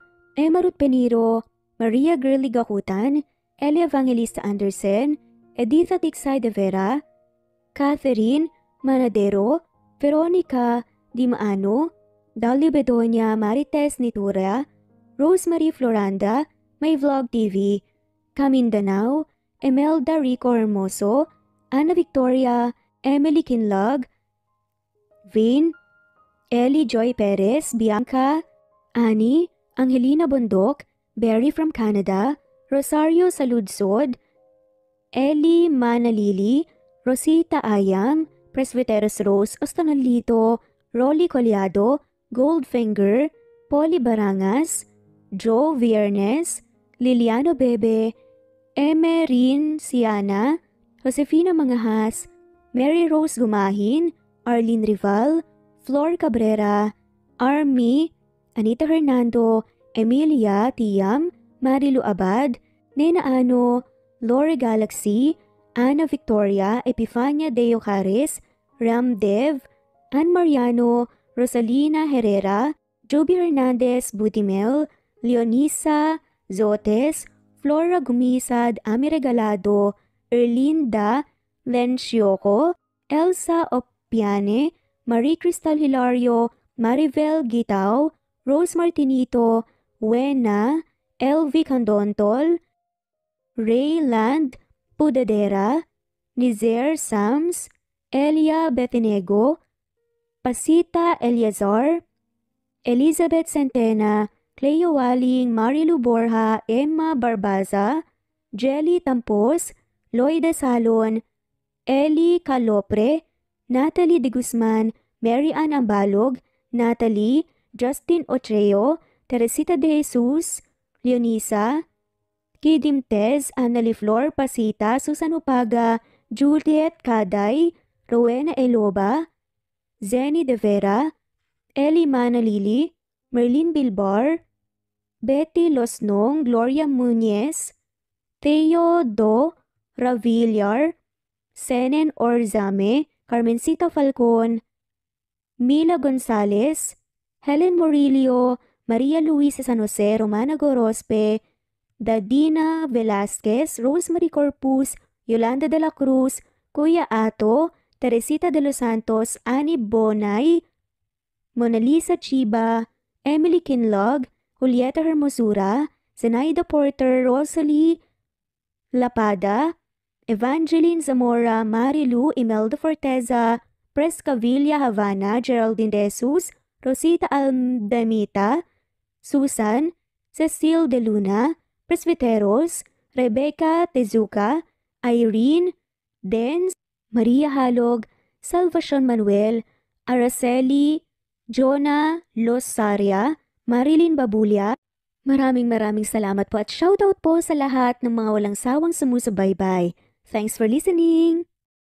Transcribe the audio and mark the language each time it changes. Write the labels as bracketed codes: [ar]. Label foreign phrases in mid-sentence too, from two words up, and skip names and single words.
[tl] Emma Ruth Peniro, Maria Girly Gakutan, Elia Evangelista Anderson, Editha Tiksay de Vera, Catherine Manadero, Veronica Dimaano, Dolly Bedonia Marites Nitura, Rosemary Floranda, May Vlog TV, Camindanao, Emelda Rico Hermoso, Ana Victoria, Emily Kinlog, Vin, Ellie Joy Perez, Bianca, Annie, Angelina Bondok, Berry from Canada, Rosario Saludsod, Ellie Manalili, Rosita Ayam, Presbyteros Rose Ostanolito, Rolly Collado, Goldfinger, Polly Barangas, Joe Viernes, Liliano Bebe, Emerin Siana, Josefina Mangahas, Mary Rose Gumahin, Arlene Rival, Flor Cabrera, Army, Anita Hernando, Emilia Tiam, Marilu Abad, Nena Ano, Lore Galaxy, Ana Victoria, Epifania Deo Caris, Ram Dev, Ann Mariano, Rosalina Herrera, Joby Hernandez Butimel, Leonisa Zotes, Flora Gumisad, Ami Regalado, Erlinda Lencioko, Elsa Opiane, Marie Cristal Hilario, Maribel Gitao, Rose Martinito, Wena, LV Candontol, Ray Land Pudadera, Nizer Sams, Elia Betinego, Pasita Eliazar, Elizabeth Centena, Cleo Waling, Marilu Borja, Emma Barbaza, Jelly Tampos, Loida Salon, Ellie Calopre, Natalie De Guzman, Mary Ann Ambalog, Natalie, Justin Otreo, Teresita De Jesus, Leonisa, Kidim Tez, Annalie Flor Pasita, Susan Upaga, Juliet Kaday, Rowena Eloba, Zenny De Vera, Ellie Manalili, Merlin Bilbar, Betty Losnong, Gloria Muñez, Theo Do Ravillar, Senen Orzame, Carmencita Falcon, Mila Gonzalez, Helen Murillo, Maria Luisa San Jose, Romana Gorospe, Dadina Velasquez, Rosemary Corpus, Yolanda de la Cruz, Kuya Ato, Teresita de los Santos, Annie Bonay, Mona Lisa Chiba, Emily Kinlog, Julieta Hermosura, Zenaida Porter, Rosalie Lapada, Evangeline Zamora, Marilu, Imelda Forteza, Presca Villa Havana, Geraldine De Jesus, Rosita Aldamita, Susan, Cecile De Luna, Presbyteros, Rebecca Tezuka, Irene, Dens, Maria Halog, Salvacion Manuel, Araceli, Jonah Losaria, Marilyn Babulia. Maraming salamat po at shoutout po sa lahat ng mga walang sawang sumusubaybay. [en] Thanks for listening!